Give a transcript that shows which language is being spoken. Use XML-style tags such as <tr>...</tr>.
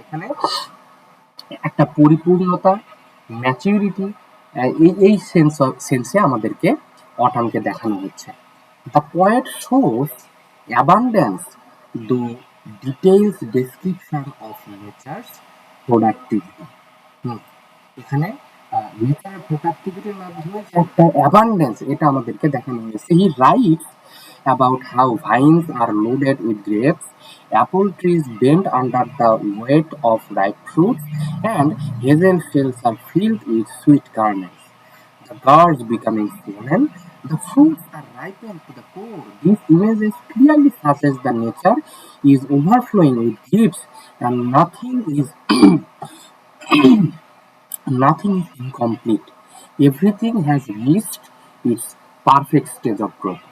<bn>এখানে একটা পরিপূর্ণতা, ম্যাচুরিটি, এই সেন্সে আমাদেরকে অটামকে দেখানো হচ্ছে।</bn> <en>The poet shows abundance though details description of nature's productivity.</en> <bn>এখানে নেচারের প্রোডাক্টিভিটির মাধ্যমে একটা অ্যাবান্ডেন্স এটা আমাদেরকে দেখানো হয়েছে।</bn> <en>He writes about how vines are loaded with grapes, apple trees bend under the weight of ripe fruits, and hazel fields are filled with sweet kernels. The birds becoming swollen, the fruits are ripened to the core. These images clearly suggest that nature is overflowing with gifts, and nothing is incomplete. Everything has reached its perfect stage of growth.</en>